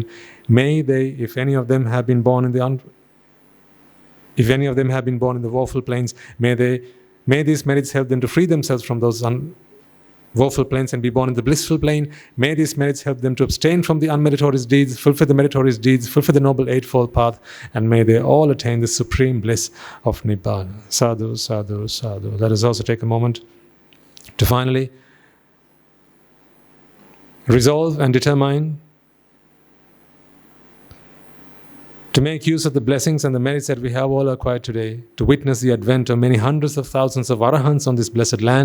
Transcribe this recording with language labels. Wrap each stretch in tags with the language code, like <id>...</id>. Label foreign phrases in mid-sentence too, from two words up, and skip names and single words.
<en>May they, if any of them have been born in the woeful planes, may these merits help them to free themselves from those woeful planes and be born in the blissful plane. May these merits help them to abstain from the unmeritorious deeds, fulfill the meritorious deeds, fulfill the noble eightfold path, and may they all attain the supreme bliss of Nibbana.</en> <pi>Sadhu, sadhu, sadhu.</pi> <en>Let us also take a moment to finally resolve and determine to make use of the blessings and the merits that we have all acquired today, to witness the advent of many hundreds of thousands of arahants on this blessed land.</en>